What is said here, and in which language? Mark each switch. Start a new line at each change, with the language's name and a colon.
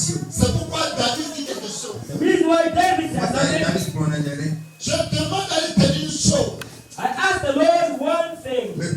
French: C'est pourquoi David dit quelque chose.
English: The reason why David said something,
French: Je demande à lui de dire une chose.
English: I asked the Lord one thing